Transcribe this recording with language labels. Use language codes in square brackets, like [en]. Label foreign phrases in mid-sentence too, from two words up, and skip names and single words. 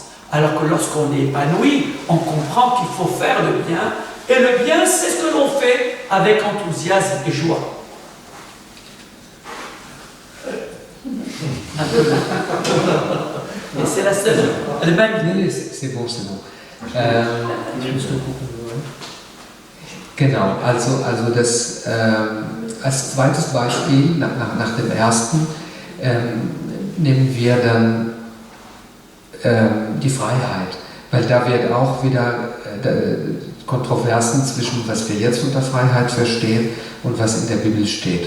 [fr] Alors que lorsqu'on est épanoui, on comprend qu'il faut faire le bien, et le bien, c'est ce que l'on fait avec enthousiasme et joie. Et c'est la seule. C'est bon, c'est bon. [de] Genau, also das, als zweites Beispiel, nach dem ersten, nehmen wir dann die Freiheit, weil da wird auch wieder Kontroversen zwischen was wir jetzt unter Freiheit verstehen und was in der Bibel steht.